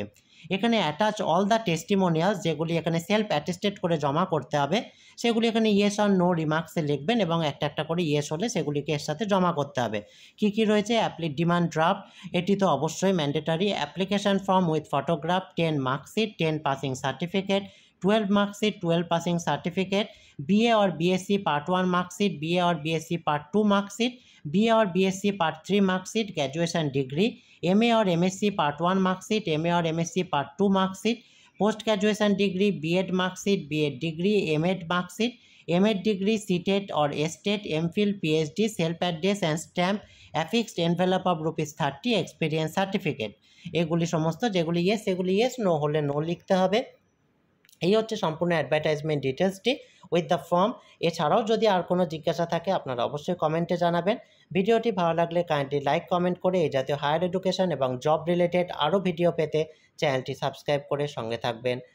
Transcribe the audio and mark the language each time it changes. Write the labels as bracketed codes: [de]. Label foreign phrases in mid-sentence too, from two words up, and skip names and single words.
[bn] এখানে [en] attach all the testimonials [bn] যেগুলি এখানে [en] self attested [bn] করে জমা করতে হবে সেগুলি এখানে [en] yes or no [bn] রিমার্কসে লিখবেন এবং একটা একটা করে ইয়েস হলে সেগুলিকে এর সাথে জমা করতে হবে। কী কী রয়েছে? [en] demand draft [bn] এটি তো অবশ্যই ম্যান্ডেটারি, [en] application form with photograph, [bn] 10 মার্কশিট, 10 [en] passing certificate, [bn] 12 মার্কশিট, 12 [en] passing certificate, BA or BSc Part 1 marksheet, BA or BSc Part 2 marksheet, BA or BSc Part 3 marksheet, graduation degree, MA or MSc Part 1 marksheet, MA or MSc Part 2 marksheet, post graduation degree, B.Ed marksheet, B.Ed degree, M.Ed marksheet, M.Ed degree, C.Tet or S.Tet, M.Phil, PhD, self address and stamp affixed envelope of rupees 30, experience certificate [bn] এগুলি সমস্ত যেগুলি ইয়েস সেগুলি ইয়েস, নো হলে নো লিখতে হবে। এই হচ্ছে সম্পূর্ণ [en] advertisement details with the form. [bn] এছাড়াও যদি আর কোনো জিজ্ঞাসা থাকে আপনারা অবশ্যই কমেন্টে জানাবেন। ভিডিওটি ভালো লাগলে [en] kindly like comment [bn] করে এই জাতীয় [en] higher education [bn] এবং [en] job related [bn] আরও ভিডিও পেতে চ্যানেলটি সাবস্ক্রাইব করে সঙ্গে থাকবেন।